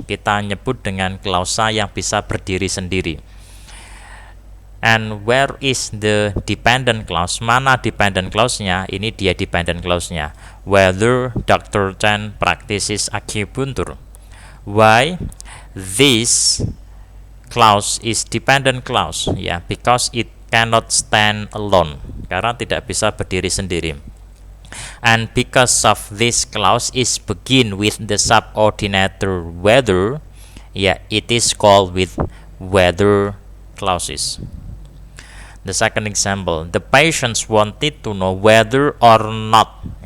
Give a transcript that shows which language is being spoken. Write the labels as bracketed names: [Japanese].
[Indonesian] Kita nyebut dengan klausa yang bisa berdiri sendiri. [English] And where is the dependent clause? [Indonesian] Mana dependent clause-nya? Ini dia dependent clause-nya. [English] Whether Dr. Chan practices acupuncture. Why? This clause is dependent clause, because it cannot stand alone. [Indonesian] Karena tidak bisa berdiri sendiri. [English] And because of this clause is begin with the subordinator whether, it is called with whether clauses. The second example, the patients wanted to know whether or not.